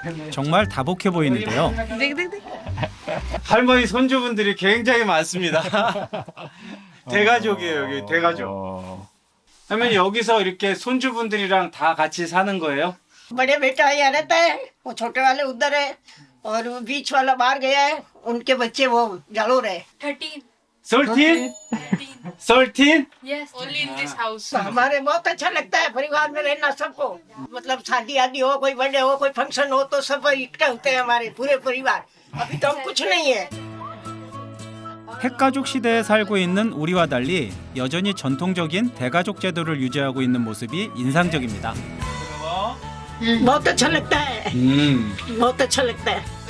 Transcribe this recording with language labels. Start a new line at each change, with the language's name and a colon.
Korean: 정말 다복해 보이는데요.
Hindi: देख देख देख
Korean: 할머니 손주분들이 굉장히 많습니다. 대가족이에요, 여기 대가족. 할머니 여기서 이렇게 손주분들이랑 다 같이 사는 거예요?
Hindi: बड़े बेटा यहाँ रहता है, वो छोटे वाले उधर है और वो बीच वाला बाहर गया है। उनके बच्चे वो जालोर है। 13 13? 13?
English: yes only in this house
Hindi: तो हमारे बहुत अच्छा लगता है परिवार में रहना सबको। मतलब शादी आदि हो, कोई बर्थडे हो, कोई फंक्शन हो तो सब इकट्ठे होते हैं हमारे पूरे परिवार। अभी तो हम कुछ नहीं है।
Korean: 핵가족 시대에 살고 있는 우리와 달리 여전히 전통적인 대가족 제도를 유지하고 있는 모습이 인상적입니다.
Hindi: बहुत अच्छा लगता है, बहुत अच्छा लगता है।